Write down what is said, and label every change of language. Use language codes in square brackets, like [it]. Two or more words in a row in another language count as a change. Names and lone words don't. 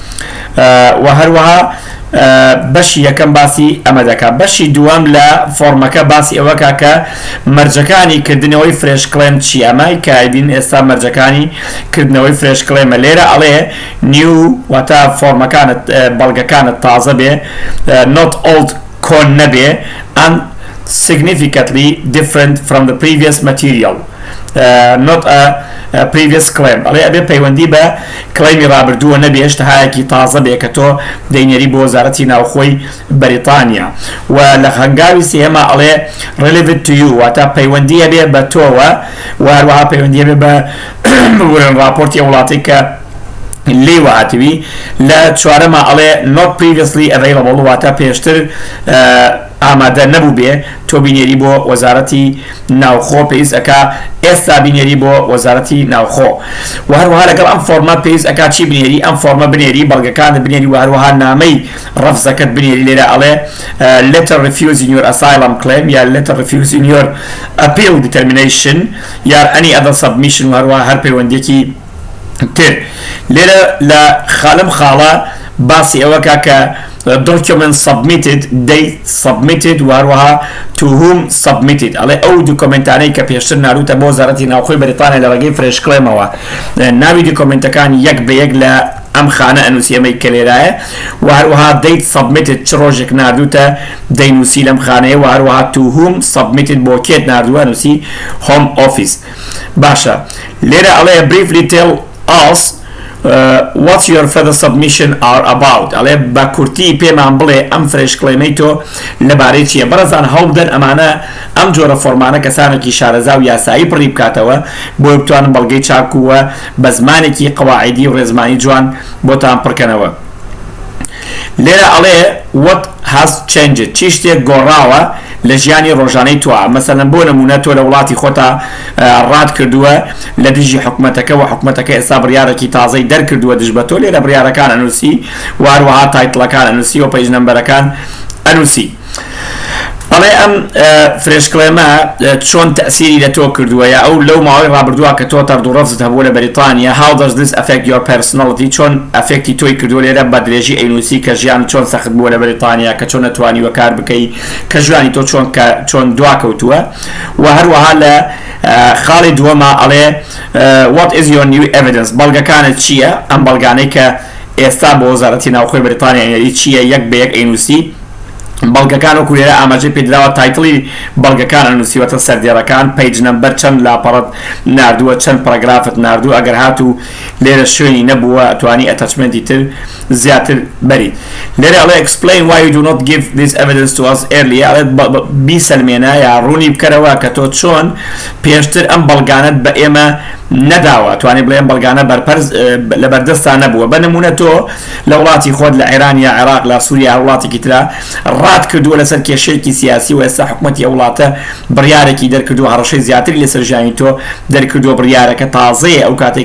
[ckb] و هەروەها بەشی یەکەم باسی ئەمە دەکات بەشی دووەم لە فۆرمەکە باسی ئەوەکە کە مەرجەکانی کردنەوەی [en] fresh claim [ckb] چی ئەمای کایبین ئێستا مەرجەکانی کردنەوەی [en] fresh claim [ckb] لێرە ئەڵێ نیو واتە فۆرمەکانت بەڵگەکانت تازە بێ [en] not old [ckb] کۆن نەبێ [en] and significantly different from the previous material not a previous claim [ckb] ئەڵێ ئەبێ پەیوەندی بە کڵێمی ڕابردووە نەبێ هێشتاهایەکی تازە بێ کە تۆ دەینێری بۆ وەزارەتی ناوخۆی بەریتانیا و لە هەنگاوی سێمە ئەڵێ [en] relevant to you [ckb] واتە پەیوەندیە بێ بە تۆوە و هەروەها پەیوەندیە بێ بە راپۆرتی وڵاتی کە لێوە هاتووی لە چوارەمە ئەڵێ [en] not previously available [ckb] واتە پێشتر ئامادە نەبوو بێ تۆ بینێری بۆ وەزارەتی ناوخۆ پێویست ئەکا ئێستا بینێری بۆ وەزارەتی ناوخۆ و هەروەها لەگەڵ ئەم فۆرمە پێویست ئەکا چی بنێری ئەم فۆرمە بنێری بەڵگەکانت بنێری و هەروەها نامەی ڕەفزەکەت بنێری لێرە ئەڵێ [en] letter refusing your asylum claim [ckb] یا [en] letter refusing your appeal determination [ckb] یا [en] any other submission [ckb] و هەروەها هەر پەیوەندێکی تر لێرە لە خالم خاڵە باسی ئەوەکە کە [en] document submitted date submitted [ckb] و هەروەها [en] to whom submitted [ckb] ئەڵێ ئەو دوکۆمنتانەی کە پێشتر ناروتە بۆ وەزارەتی ناوخۆی بەریتانیا لە ڕێگەی [en] fresh claim [ckb] ناوی دوکۆمنتەکان یەک بە یەک لە ئەم خانە ئەنووسی ئەمەی کە لێرایە و هەروەها [en] date submitted [ckb] چ ڕۆژێک ناردووتە دەینووسی لەم خانەیە و هەروەها [en] to whom submitted [ckb] بۆ کێت ناردووە نووسی home office باشە لێرە ئەڵێ [en] briefly tell us what your further submission are about [ckb] ئەڵێ بە کورتی پێمان بڵێ ئەم [en] fresh claim [ckb] تۆ لەبارەی چییە بەڕێزان هەوڵدەن ئەمانە ئەم جۆرە فۆرمانە کەسانێکی شارەزا و یاسایی پڕی بکاتەوە بۆی بتوانن بەڵگەی چاکووە بە زمانێکی قەواعیدی و ڕێزمانی جوان بۆتان پڕکەنەوە لێرە ئەڵێ [en] what has changed [ckb] چی شتێک گۆڕاوە لە ژیانی ڕۆژانەی توە مەسەلەن بۆ نمونە تۆ لە وڵاتی خۆتا ڕات کردووە لە دژی حکومەتەکە و حکومەتەکە ئێستا بڕیارێکی تازەی دەرکردووە دژ بە تۆ لێرە بڕیارەکان ئەنووسی و هەروەها تایتڵەکان ئەنووسی و [en] page numbers [ckb] ئەنووسی ئەڵێ ئەم [en] fresh claim [ckb] چۆن تەسیری لە تۆ کردووە یا ئەو لەو ماوەی ڕابردووە کە تۆ تەردوڕەفزت هەبووە لە بەریتانیا [en] how does this affect your personality [ckb] چۆن ئەفێکتی تۆی کردووە لێرە بە درێژی ئەینووسی کە ژیان چۆن سەخت بووە لە بەریتانیا کە چۆن نەتوانیوە کار بکەی کە ژیانی تۆ چۆن دواکەوتووە و هەروەها لە خاڵی دووەمە ئەڵێ [en] what is your new evidence [ckb] بەڵگەکانت چییە ئەم بەڵگانەی کە ئێستا بۆ وەزارەتی ناوخۆی بەریتانیا چییە یەک بە یەک ئەینووسی بەڵگەکان و کوێرە ئاماژەی پێدراوە تایتڵی بەڵگەکان نووسیوەتە سەردێڕەکان [en] page number [ckb] چەند لاپەڕەت ناردووە چەند پاراگرافت ناردوو ئەگەر هاتوو لێرە شوێنی نەبووە توانی ئەتەچمنتی تر زیاتر بەریت لێرە ئەڵێ [en] explain why you do not give this evidence to us earlier [ckb] ئەڵێ بیسەلمێنە یا ڕوونی بکەرەوە کە تۆ چۆن پێشتر ئەم بەڵگانت بە ئێمە نەداوە توانێت بڵێن بەڵگانە بەرپەرز لە بەردەستان نەبووە بە نمونە تۆ لە وڵاتی خۆت لە ئێران یا عێراق لە سووریا وڵاتێکی ترا ڕات کردووە لەسەر کێشەیەکی سیاسی و ئێستا حکوومەتی ئەو وڵاتە بڕیارێکی دەرکردو هەڕەشەی زیاتری لەسەر ژیانی تۆ دەرکردووە بڕیارەکە تازەیە ئەو کاتێک